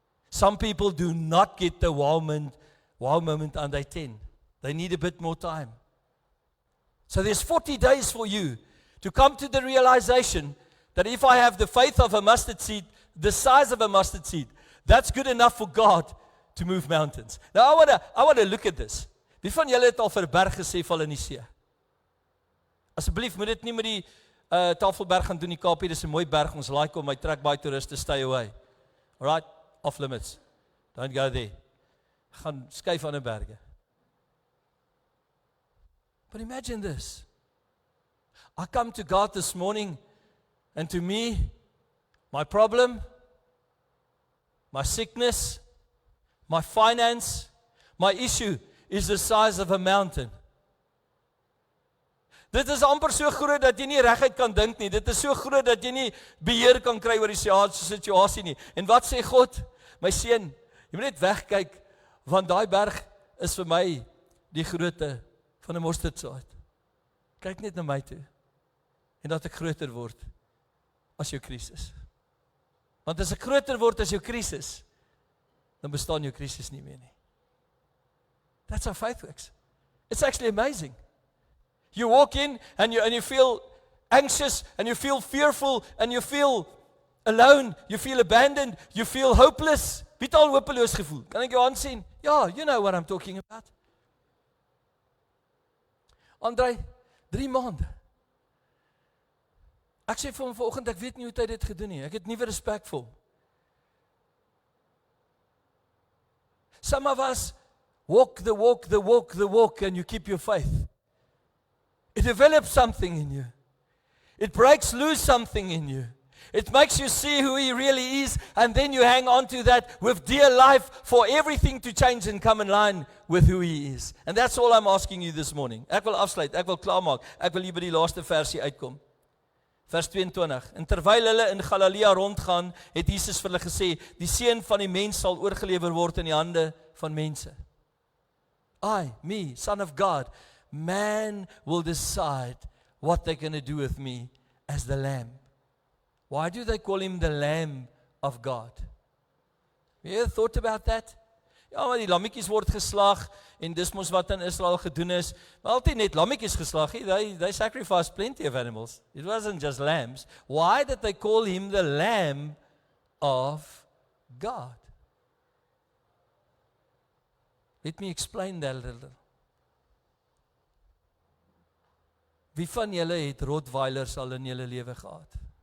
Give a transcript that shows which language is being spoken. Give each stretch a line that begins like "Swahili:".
English: Some people do not get the wow moment on day 10. They need a bit more time. So there's 40 days for you to come to the realization that if I have the faith of a mustard seed, the size of a mustard seed, that's good enough for God to move mountains. Now I want to look at this.
Afrikaans: Wie van julle het al vir 'n berg gesê val in die see? Asseblief moet dit nie met die Tafelberg gaan doen die Kaapie, dis 'n mooi berg, ons like om my trek baie toeriste
English: stay away. Alright, off limits. Don't go there.
Afrikaans: Gaan skuif aan 'n berge.
English: But imagine this. I come to God this morning, and to me, my problem, my sickness, my finance, my issue is the size of a mountain.
Afrikaans: Dit is amper so groot dat jy nie reguit kan dink nie. Dit is so groot dat jy nie beheer kan kry oor die situasie nie. En wat sê God? My seun, jy moet net wegkyk, want daai berg is vir my die grootte van 'n mosterdsaad. Kyk net na my toe. En dat ek groter word. as jou krisis. Want as ek groter word as jou krisis, dan bestaan jou krisis nie meer nie.
English: That's how faith works. It's actually amazing. You walk in and you feel anxious and you feel fearful and you feel alone, you feel abandoned, you feel hopeless.
Afrikaans: Wie het al hopeloos gevoel? Kan ek jou aansien?
English: Ja, you know what I'm talking about.
Afrikaans: André, 3 maande. Ek sê vir hom vanoggend, ek weet nie hoe hy dit gedoen nie. Ek het nuwe respek vir hom.
English: Some of us walk the walk and you keep your faith. It develops something in you. It breaks loose something in you. It makes you see who he really is, and then you hang on to that with dear life for everything to change and come in line with who he is. And that's all I'm asking you this morning.
Afrikaans: Ek wil afsluit, ek wil klaarmaak. Ek wil hier by die laaste versie uitkom. Vers 22. En terwyl hulle in Galilea rondgaan, het Jesus vir hulle gesê, die seun van die mens sal oorgelewer word in die hande van mense.
English: Me, son of God, man will decide what they're going to do with me as the lamb. Why do they call him the Lamb of God? Have you ever thought about that?
Afrikaans: Ja, maar die lammetjies word geslag en dis mos wat in Israel gedoen is. Maar altyd net lammetjies geslag.
English: They sacrificed plenty of animals. It wasn't just lambs. Why did they call him the Lamb of God? Let me explain that a little.
Afrikaans: Wie van julle het Rottweilers al in julle lewe gehad?